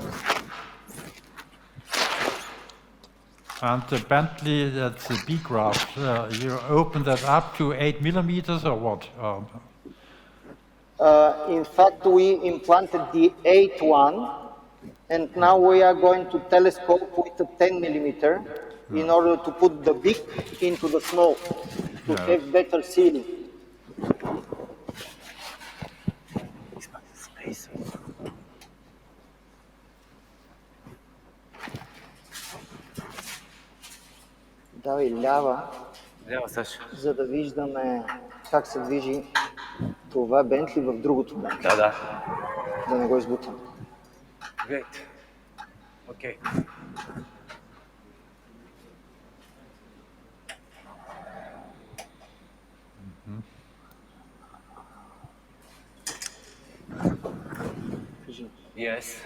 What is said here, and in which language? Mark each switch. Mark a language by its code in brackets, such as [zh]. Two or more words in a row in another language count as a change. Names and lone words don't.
[en] And the Bentley, that's the B graft, you open that up to 8 millimeters or what? In fact, we implanted the 8 one, and now we are going to telescope with a 10 millimeter in order to put the big into the small to have better sealing. [bg] Давай лява, Лява, Саша. за да виждаме как се движи това Бентли в другото Бентли. Да. Да не го избутам. [en] Great. Okay. Yes.